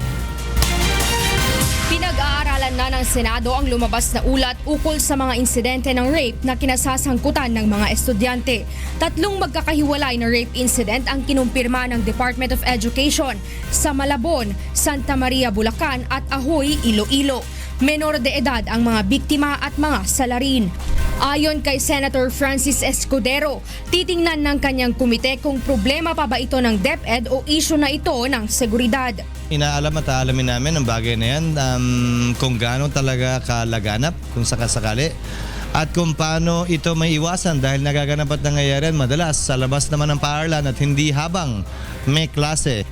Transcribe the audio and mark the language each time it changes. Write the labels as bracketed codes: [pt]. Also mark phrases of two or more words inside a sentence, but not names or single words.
[tl] Pinag-aaralan na ng Senado ang lumabas na ulat ukol sa mga insidente ng rape na kinasasangkutan ng mga estudyante. 3 magkakahiwalay na [en] rape incident [tl] ang kinumpirma ng Department of Education sa Malabon, Santa Maria, Bulacan at Ahoy, Iloilo. Menor de edad ang mga biktima at mga salarin. Ayon kay Senator Francis Escudero, titingnan ng kanyang komite kung problema pa ba ito ng DepEd o issue na ito ng seguridad. Inaalam at aalamin namin ang bagay na yan, kung gaano talaga kalaganap, kung sakasakali, at kung paano ito may iwasan dahil nagaganap at nangyayari madalas sa labas naman ng paaralan at hindi habang may klase.